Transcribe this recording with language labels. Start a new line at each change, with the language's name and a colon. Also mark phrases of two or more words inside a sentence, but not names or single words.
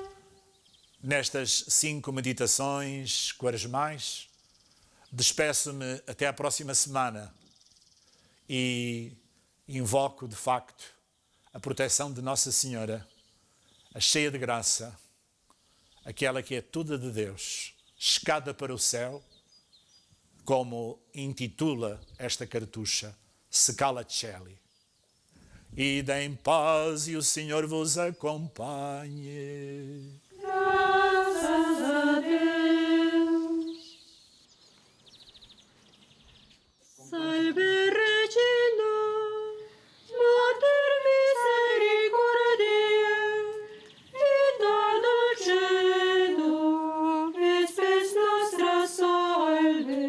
Portuguese: Nestas 5 meditações quaresmais, despeço-me até à próxima semana e invoco, de facto, a proteção de Nossa Senhora, a cheia de graça, aquela que é toda de Deus, escada para o céu, como intitula esta cartucha, Scala Coeli. Ide em paz e o Senhor vos acompanhe. Graças a Deus.
Latin: Salve Regina, Mater misericordiae, vita dulcedo, spes nostra salve.